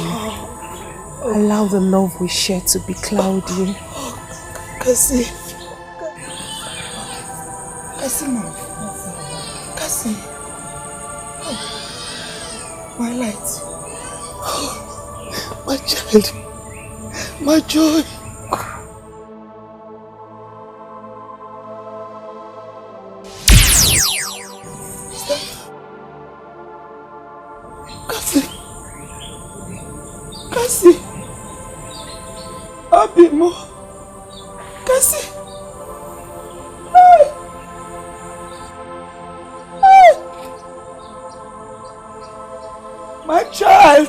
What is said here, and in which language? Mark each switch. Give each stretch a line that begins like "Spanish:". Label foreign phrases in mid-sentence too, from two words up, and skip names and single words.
English: Allow the love we share to be cloudy. Kasi, Mom. Kasi. Oh, my light. Oh, my child. My joy. Kasi. Abimo. Kasi. My child.